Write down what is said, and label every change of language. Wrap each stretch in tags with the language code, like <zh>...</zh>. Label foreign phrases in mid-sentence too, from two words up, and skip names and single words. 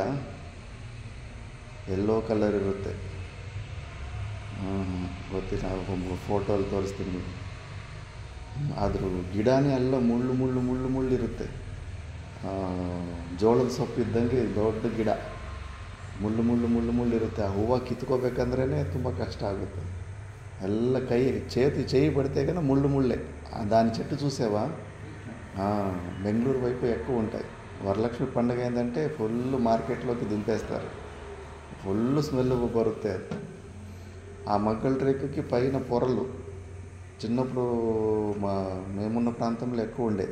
<kn>ಎಲ್ಲೋ ಕಲರ್ ಇರುತ್ತೆ. ಗೊತ್ತಿಲ್ಲ, ಫೋಟೋಲ್ಲಿ ತೋರಿಸ್ತೀನಿ ನೀವು. ಆದರೂ ಗಿಡನೇ ಎಲ್ಲ ಮುಳ್ಳು ಇರುತ್ತೆ. ಜೋಳದ ಸೊಪ್ಪು ಇದ್ದಂಗೆ ದೊಡ್ಡ ಗಿಡ, ಮುಳ್ಳು ಇರುತ್ತೆ. ಆ ಹೂವು ಕಿತ್ಕೋಬೇಕಂದ್ರೇ ತುಂಬ ಕಷ್ಟ ಆಗುತ್ತೆ. ಎಲ್ಲ</kn> <te>చేయి పడితే కన్నా ముళ్ళే. దాని చెట్టు చూసావా? బెంగళూరు వైపు ఎక్కువ ఉంటాయి. వరలక్ష్మి పండుగ ఏంటంటే ఫుల్ మార్కెట్లోకి దింపేస్తారు.</te> <en>full smell</en> <kn>బರುತ್ತೆ.</kn> <te>ఆ మగ్గల రేకుకి పైన పొరలు చిన్నప్పుడు మేమున్న ప్రాంతంలో ఎక్కువ ఉండే.</te>